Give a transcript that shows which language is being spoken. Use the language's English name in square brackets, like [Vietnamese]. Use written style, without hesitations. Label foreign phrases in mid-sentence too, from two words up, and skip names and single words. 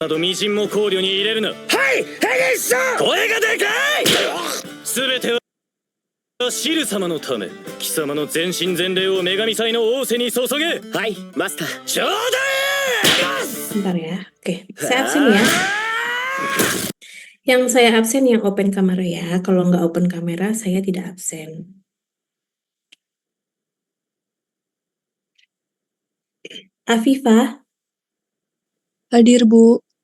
[Japanese] など微塵も考慮に入れるな。はい、ヘリスさん、声がでかい。すべてはシル様のため、貴様の全身全霊を女神祭の仰せに注げ。はい、マスター。ちょうだい。 [Indonesian] Bentar ya. Oke, saya absen ya. Yang saya absen yang open kamera ya. Kalau nggak open kamera, saya tidak absen. Afifah, Hadir, Bu.